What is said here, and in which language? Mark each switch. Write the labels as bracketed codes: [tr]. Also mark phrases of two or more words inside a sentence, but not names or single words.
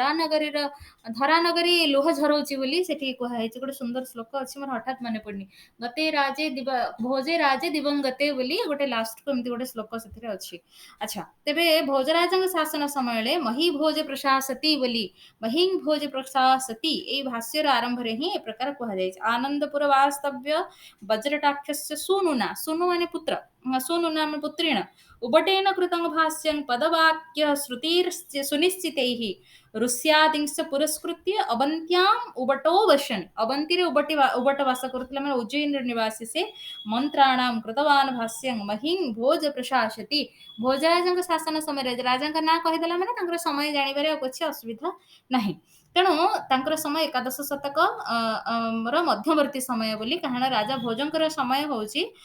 [or] ଧରାନଗରୀ ଲୁହ ଝରଉଛି ବୋଲି ସେଠି କୁହାହେଇଛି ଗୋଟେ ସୁନ୍ଦର ଶ୍ଲୋକ ଅଛି ମୋର ହଠାତ୍ ମନେ ପଡୁନି [sa] ଗତେ ରାଜେ ଭୋଜେ ରାଜେ ଦିବଙ୍ଗତେ [or] ବୋଲି ଗୋଟେ ଲାଷ୍ଟକୁ ଏମିତି ଗୋଟେ ଶ୍ଲୋକ ସେଥିରେ ଅଛି ଆଚ୍ଛା ତେବେ ଭୋଜରାଜଙ୍କ ଶାସନ ସମୟରେ [sa] ମହି ଭୋଜ ପ୍ରଶାସତି [or] ବୋଲି [sa] ମହିଂ ଭୋଜ ପ୍ରଶାସତି [or] ଏଇ ଭାଷ୍ୟର ଆରମ୍ଭରେ ହିଁ ଏ ପ୍ରକାର କୁହାଯାଇଛି ଆନନ୍ଦପୁର [sa] ବାସ୍ତବ୍ୟ वज्रटाक्षस्य सूनुना [or] ସୂନୁ ମାନେ ପୁତ୍ର [sa] सूनुना माने पुत्रेण उबटेन कृतं भाष्यं पदवाक्य श्रुतिर् सुनिश्चितैः ऋष्यादिंश पुरस्कृत्य अवन्त्याम् उबटो वशन् [or] ଅବନ୍ତୀରେ ଉବଟ ବାସ କରୁଥିଲା ମାନେ ଉଜ୍ଜୟିନୀର ନିବାସୀ ସେ [sa] ମନ୍ତ୍ରାଣାମ କୃତବାନ ଭାଷ୍ୟଂ ମହିଂ ଭୋଜ ପ୍ରଶାସତି [or] ଭୋଜରାଜଙ୍କ ଶାସନ ସମୟରେ ରାଜାଙ୍କ ନାଁ କହିଦେଲା ମାନେ ତାଙ୍କର ସମୟ ଜାଣିବାରେ ଆଉ କିଛି ଅସୁବିଧା ନାହିଁ ତେଣୁ ତାଙ୍କର ସମୟ ଏକାଦଶ ଶତକ ର ମଧ୍ୟବର୍ତ୍ତୀ ସମୟ ବୋଲି କାରଣ ରାଜା ଭୋଜଙ୍କର ସମୟ ହଉଛି